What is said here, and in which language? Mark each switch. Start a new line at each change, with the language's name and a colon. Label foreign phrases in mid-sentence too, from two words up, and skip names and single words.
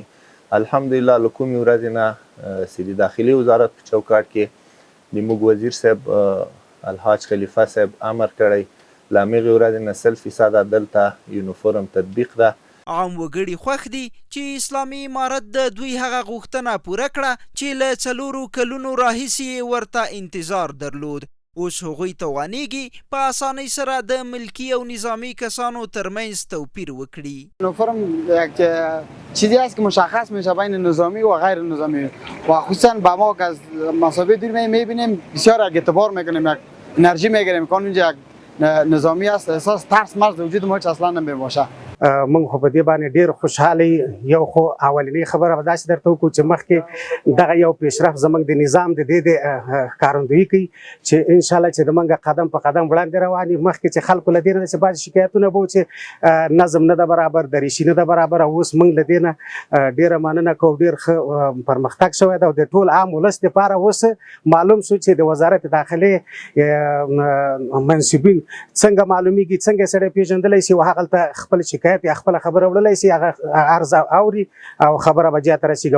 Pashto: الحمدلله له کومې ورځې نه چې د داخلي وزارت په چوکاټ کې د موږ وزیر صاحب الحاج خلیفه صاحب امر کړی، له همغې ورځې نه 100% دلته یونیفورم تطبیق ده. عام وګړي خوښ دي چې اسلامي امارت د دوی هغه غوښتنه پوره کړه چې له 4 کلونو راهیسې ورته انتظار درلود. اوس هغوی توانیږي په اسانۍ سره د ملکي او نظامی کسانو ترمنځ توپیر وکړي.
Persian: یونیفرم یک چیزی است که مشخص میشه بین نظامی و غیر نظامی و خصوصا با ما که از مسابقه دور میبینیم بسیار اعتبار میکنیم، یک انرژی میگیریم که اونجا یک نظامی است، احساس ترس مرز وجود ما اصلا نمیباشه.
Pashto: موږ خو په دې باندې ډېر خوشحاله یو، خو اولنۍ خبره به داسې درته وکړو چې مخکې دغه یو پیشرفت زموږ د نظام د دې د ښکارندویي کوي چې انشاءالله چې موږ قدم په قدم وړاندې روان یو. مخکې چې خلکو له دې نه چې بعضې شکایتونه به و چې نظم نه ده برابر، دریشي نه ده برابر، او اوس موږ له دې نه ډېره مننه کوو، ډېر ښه پرمختګ شوی ده او د ټول عام ولس دپاره اوس معلوم شو چې د وزارت داخلې منصبین څنګه معلومیږي، څنګه سړی پېژندلی شي او هغلته خپل شکایت یا خپل خبره وړلی شي، هغه عرض اوري او خبره به جاته رسېږي.